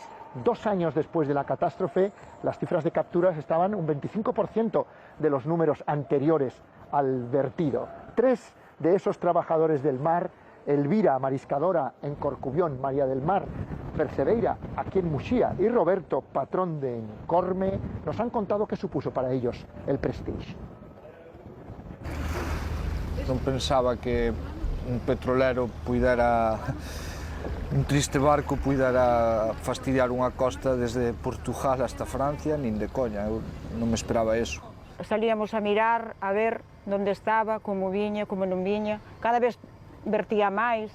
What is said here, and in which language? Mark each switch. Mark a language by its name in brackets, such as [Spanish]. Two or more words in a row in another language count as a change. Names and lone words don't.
[Spanish] 2 años después de la catástrofe, las cifras de capturas estaban un 25% de los números anteriores al vertido. 3 de esos trabajadores del mar, Elvira, mariscadora en Corcubión, María del Mar, Percebeira, aquí en Muxía, y Roberto, patrón de Corme, nos han contado qué supuso para ellos el Prestige. [Galician] Non pensaba que un petrolero puidera un triste barco puidera fastidiar unha costa desde Portugal hasta Francia, nin de coña, eu non me esperaba eso. Salíamos a mirar, a ver onde estaba, como viña, como non viña, cada vez vertía máis.